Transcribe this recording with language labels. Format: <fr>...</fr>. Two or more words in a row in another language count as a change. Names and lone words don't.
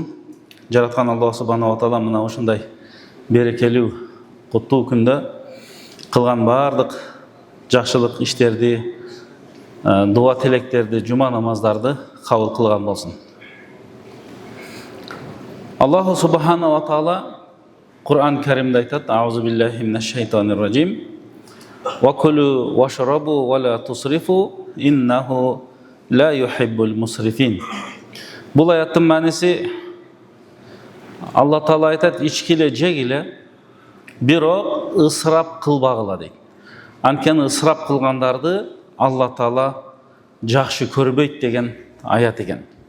<ky>Жараткан Аллах</ky> <ar>سبحانه وتعالى</ar> <ky>мына ушундай берекелүү куттуу күндө кылган бардык жакшылык иштерди, дуа тилектерди, жума намаздарды кабыл кылган болсун.</ky> <ar>الله سبحانه وتعالى</ar> <ky>Кур'ан Каримде айтат:</ky> <ar>أعوذ بالله من الشيطان الرجيم. وكلوا واشربوا ولا تسرفوا إنه لا يحب المسرفين.</ar> <ky>Бул аяттын мааниси Алла Таала айтат: ичкиле, жегиле, бирок ысырап кылбагыла дейт. Анткени ысырап кылгандарды Алла Таала жакшы көрбөйт деген аят экен.</ky>